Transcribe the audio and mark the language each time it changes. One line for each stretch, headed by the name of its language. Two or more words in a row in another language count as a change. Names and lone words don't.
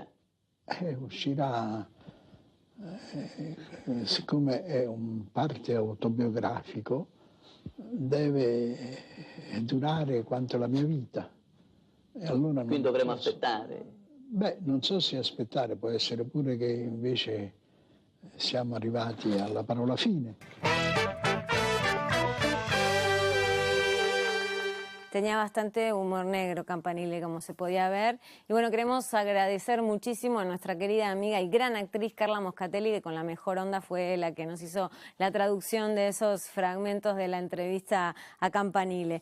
Italian: Uscirà, siccome è un parte autobiografico, deve durare quanto la mia vita. E allora quindi dovremo aspettare? Beh, non so se aspettare, può essere pure che invece siamo arrivati alla parola fine.
Spanish: Tenía bastante humor negro Campanile, como se podía ver. Y bueno, queremos agradecer muchísimo a nuestra querida amiga y gran actriz Carla Moscatelli, que con la mejor onda fue la que nos hizo la traducción de esos fragmentos de la entrevista a Campanile.